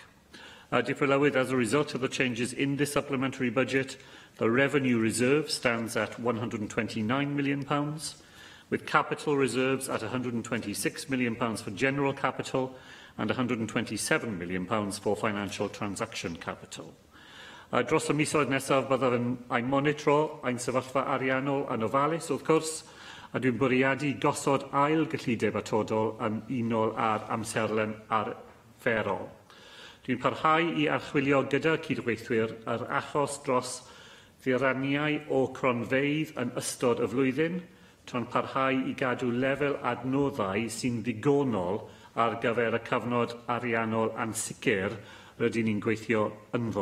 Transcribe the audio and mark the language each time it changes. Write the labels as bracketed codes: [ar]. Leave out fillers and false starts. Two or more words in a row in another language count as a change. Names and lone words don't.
[en] As a result of the changes in this supplementary budget, the revenue reserve stands at £129 million, with capital reserves at £126 million for general capital and £127 million for financial transaction capital. [cy] Dros y misoedd nesaf byddaf yn monitro ein sefyllfa ariannol yn ofalus, wrth gwrs, a dwi'n bwriadu gosod ail gyllideb atodol yn unol ar amserlen arferol. Dwi'n parhau I archwilio gyda cydweithwyr yr achos dros ddiraniau o cronfeydd yn ystod y flwyddyn, tra'n parhau I gadw lefel adnoddau sy'n ddigonol ar gyfer y cyfnod ariannol ansicr rydyn ni'n gweithio ynddo.